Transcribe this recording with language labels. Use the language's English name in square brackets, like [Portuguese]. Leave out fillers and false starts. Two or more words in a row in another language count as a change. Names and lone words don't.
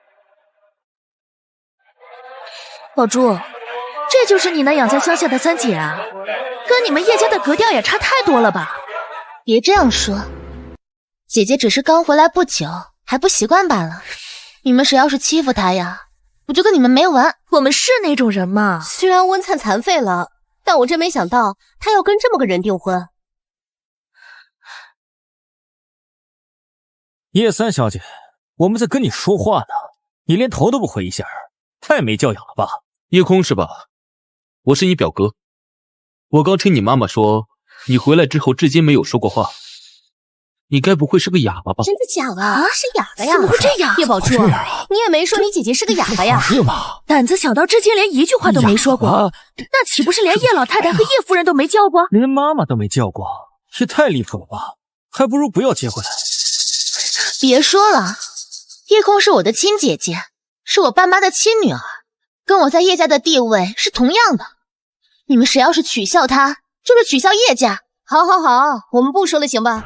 [Chinese] 寶珠，這就是你那養在鄉下的三姐啊，跟你們葉家的格調也差太多了吧？別這樣說，姐姐只是剛回來不久，還不習慣罷了。你們誰要是欺負她呀，我就跟你們沒完。我們是那種人嗎？雖然溫燦殘廢了，但我真沒想到她要跟這麼個人訂婚。葉三小姐，我們在跟你說話呢，你連頭都不回一下，太沒教養了吧？葉空是吧？我是你表哥，我剛聽你媽媽說，你回來之後至今沒有說過話，你該不會是個啞巴吧？真的假的？啊，是啞巴呀？怎麼會這樣？葉寶珠，你也沒說你姐姐是個啞巴呀？是嗎？膽子小到至今連一句話都沒說過，那豈不是連葉老太太和葉夫人都沒叫過？連媽媽都沒叫過，也太離譜了吧？還不如不要接回來。別說了，葉空是我的親姐姐，是我爸媽的親女兒，跟我在葉家的地位是同樣的。你們誰要是取笑她，就是取笑葉家。好好好，我們不說了行吧？